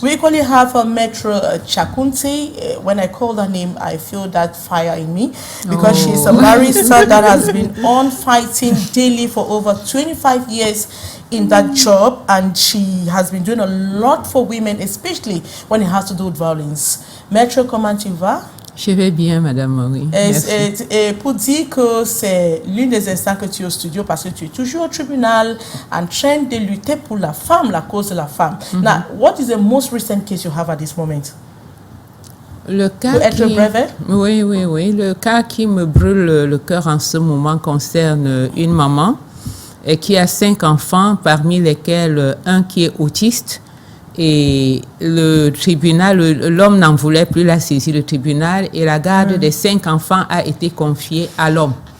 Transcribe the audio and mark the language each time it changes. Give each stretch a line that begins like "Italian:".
English: We equally have a Metro Chakunte. When I call her name, I feel that fire in me, because she's a barrister that has been on fighting daily for over 25 years in that job, and she has been doing a lot for women, especially when it has to do with violence.
French: Metro, comment tu vas? Je vais bien, Madame Marie. Et pour dire que c'est l'une des instants que tu es au studio, parce que tu es toujours au tribunal en train de lutter pour la femme, la cause de la femme.
English: Now, what is the most recent case you have at this moment?
French: Le cas oui. Le cas qui me brûle le cœur en ce moment concerne une maman qui a 5 enfants, parmi lesquels un qui est autiste. Et le tribunal, l'homme n'en voulait plus, la saisir le tribunal, et la garde des 5 enfants a été confiée à l'homme.